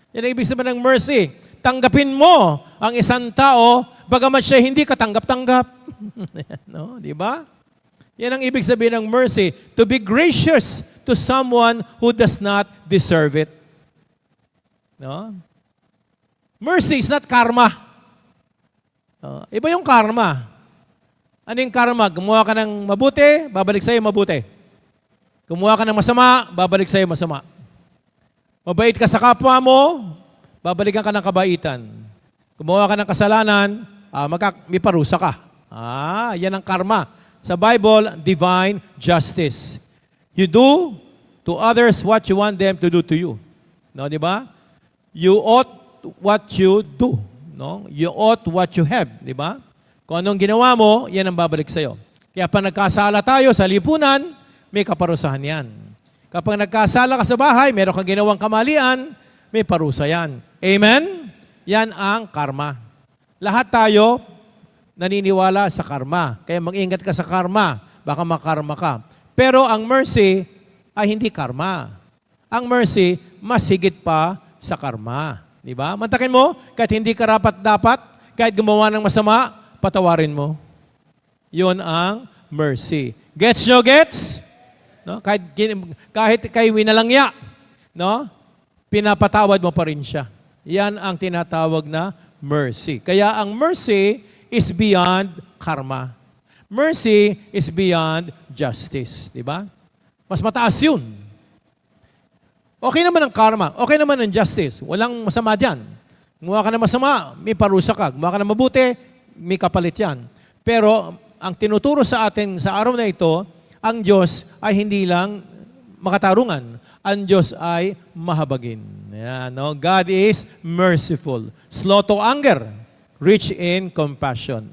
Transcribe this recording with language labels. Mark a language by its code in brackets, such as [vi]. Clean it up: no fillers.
[tl] Yan ang ibig sabihin ng mercy. Tanggapin mo ang isang tao bagamat siya hindi katanggap-tanggap. No, di ba? Yan ang ibig sabihin ng mercy. [en] To be gracious to someone who does not deserve it. [tl] No? [en] Mercy is not karma. [tl] Iba yung karma. Ano yung karma? Gumawa ka ng mabuti, babalik sa'yo mabuti. Gumawa ka ng masama, babalik sa'yo masama. Mabait ka sa kapwa mo, babalikan ka ng kabaitan. Gumawa ka ng kasalanan, may parusa ka. Yan ang karma. [en] Sa Bible, divine justice. You do to others what you want them to do to you. [tl] No, di ba? [en] You ought what you do. No? You ought what you have. [tl] Di ba? Kung anong ginawa mo, yan ang babalik sa'yo. Kaya pag nagkasala tayo sa lipunan, may kaparusahan yan. Kapag nagkasala ka sa bahay, meron kang ginawang kamalian, may parusa yan. Amen? Yan ang karma. Lahat tayo naniniwala sa karma. Kaya mag-ingat ka sa karma. Baka makarma ka. Pero ang mercy ay hindi karma. Ang mercy, mas higit pa sa karma. Di ba? Mantakin mo, kahit hindi karapat-dapat, kahit gumawa ng masama, patawarin mo. Yun ang mercy. Gets nyo, gets? No? Kahit kay winalangya, no? Pinapatawad mo pa rin siya. Yan ang tinatawag na mercy. Kaya ang [en] mercy is beyond karma. Mercy is beyond justice. [tl] Di ba? Mas mataas yun. Okay naman ang karma. Okay naman ang justice. Walang masama dyan. Gumawa ka na masama, may parusa ka. Gumawa ka na mabuti, may kapalit yan. Pero ang tinuturo sa atin sa araw na ito, ang Diyos ay hindi lang makatarungan. Ang Diyos ay mahabagin. Yan, no? [en] God is merciful. Slow to anger, rich in compassion.